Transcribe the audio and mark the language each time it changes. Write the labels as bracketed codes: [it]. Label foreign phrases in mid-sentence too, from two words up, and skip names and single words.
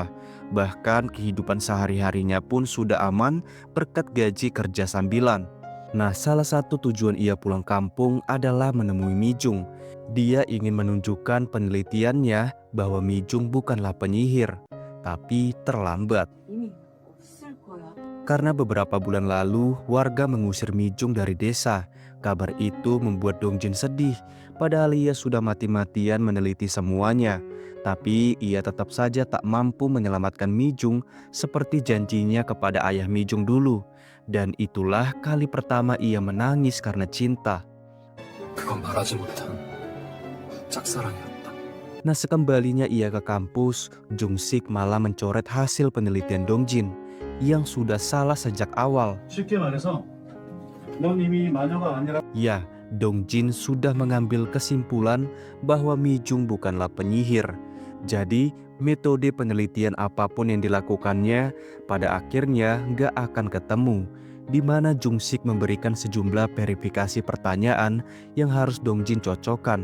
[id] Bahkan kehidupan sehari-harinya pun sudah aman berkat gaji kerja sambilan. Nah, salah satu tujuan ia pulang kampung adalah menemui Mi Jung. Dia ingin menunjukkan penelitiannya bahwa Mi Jung bukanlah penyihir, tapi terlambat. [ko] 이미 없을 거야. [id] Karena beberapa bulan lalu, warga mengusir Mi Jung dari desa. Kabar itu membuat Dong Jin sedih, padahal ia sudah mati-matian meneliti semuanya. Tapi ia tetap saja tak mampu menyelamatkan Mi Jung seperti janjinya kepada ayah Mi Jung dulu. Dan itulah kali pertama ia menangis karena cinta. [ko] 그건 말하지 못한 짝사랑이었다. [id] Nah, sekembalinya ia ke kampus, Jung Sik malah mencoret hasil penelitian Dong Jin yang sudah salah sejak awal. [ko] 쉽게 말해서 넌 이미 마녀가 아니라 [id] Ya, Dong Jin sudah mengambil kesimpulan bahwa Mi Jung bukanlah penyihir. Jadi, metode penelitian apapun yang dilakukannya pada akhirnya nggak akan ketemu, di mana Jung Sik memberikan sejumlah verifikasi pertanyaan yang harus Dong Jin cocokkan.